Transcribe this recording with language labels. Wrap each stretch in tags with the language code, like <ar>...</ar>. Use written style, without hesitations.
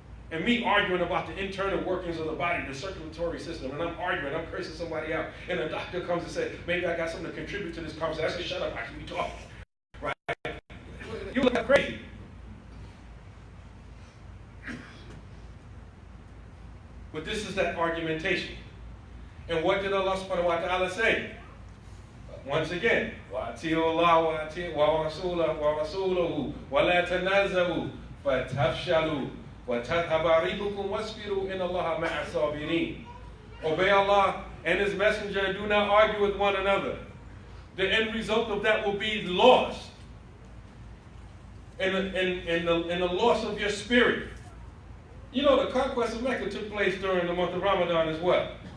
<en>And me arguing about the internal workings of the body, the circulatory system, and I'm arguing, I'm cursing somebody out, and a doctor comes and says, maybe I got something to contribute to this conversation. I say, shut up, I should be talking. Right? You look crazy. But this is that argumentation. And what did Allah subhanahu wa ta'ala say? once again,</en> <ar>وَأَطِيعُوا اللَّهَ وَرَسُولَهُ وَلَا تَنَازَعُوا فَتَفْشَلُوا وَتَذْهَبَ رِيحُكُمْ وَاصْبِرُوا إِنَّ اللَّهَ مَعَ الصَّابِرِينَ.</ar> <en>Obey Allah and His Messenger, do not argue with one another. The end result of that will be loss and the loss of your spirit. You know, the conquest of Mecca took place during the month of Ramadan as well.</en>